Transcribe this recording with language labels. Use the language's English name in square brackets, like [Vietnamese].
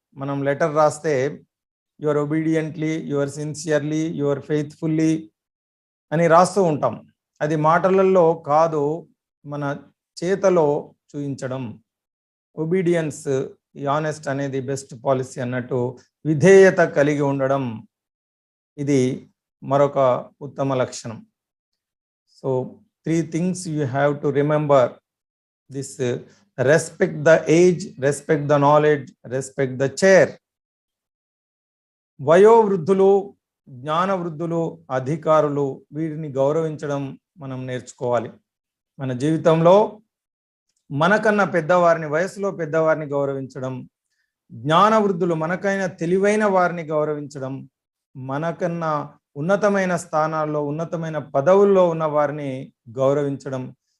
[Telugu] మనం లెటర్ రాస్తే [English] your obediently, your sincerely, your faithfully [Telugu] అని రాస్తూ ఉంటాం. అది మాటలలో కాదు, మన చేతలో చూపించడం. ఒబీడియన్స్, ఈ ఆనెస్ట్ అనేది బెస్ట్ పాలసీ అన్నట్టు విధేయత కలిగి ఉండడం, ఇది మరొక ఉత్తమ లక్షణం. [English] So 3 things you have to remember. This respect the age, respect the knowledge, respect the chair. [Telugu] వయోవృద్ధులు, జ్ఞానవృద్ధులు, అధికారులు, వీరిని గౌరవించడం మనం నేర్చుకోవాలి. మన జీవితంలో మనకన్నా పెద్దవారిని, వయసులో పెద్దవారిని గౌరవించడం, జ్ఞానవృద్ధులు మనకైనా తెలివైన వారిని గౌరవించడం, మనకన్నా ఉన్నతమైన స్థానాల్లో, ఉన్నతమైన పదవుల్లో ఉన్న వారిని గౌరవించడం.